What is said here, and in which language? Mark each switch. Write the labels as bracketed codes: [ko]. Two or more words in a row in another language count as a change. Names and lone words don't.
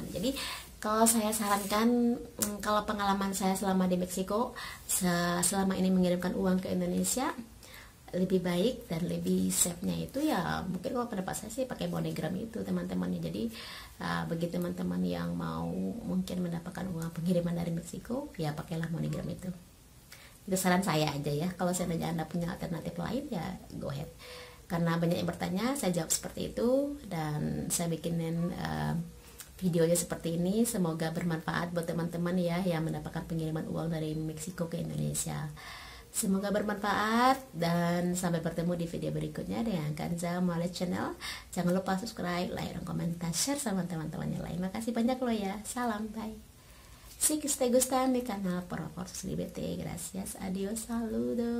[id] Jadi kalau saya sarankan, kalau pengalaman saya selama di Meksiko, selama ini mengirimkan uang ke Indonesia, lebih baik dan lebih safe-nya itu ya mungkin kalau pendapat saya sih pakai MoneyGram itu teman-teman. Jadi bagi teman-teman yang mau mungkin mendapatkan uang pengiriman dari Meksiko, ya pakailah MoneyGram itu saran saya aja ya. Kalau seandainya Anda punya alternatif lain ya [en] go ahead, [id] karena banyak yang bertanya, saya jawab seperti itu dan saya bikinin videonya seperti ini. Semoga bermanfaat buat teman-teman ya yang mendapatkan pengiriman uang dari Meksiko ke Indonesia. Semoga bermanfaat dan sampai bertemu di video berikutnya dengan Kanza Males Channel. Jangan lupa [en] subscribe, like, [id] dan komentar, share sama teman-teman yang lain. Makasih banyak loh ya. Salam, bye. [es] Si que te gustan mi canal, por favor suscríbete. Gracias, adiós, saludos.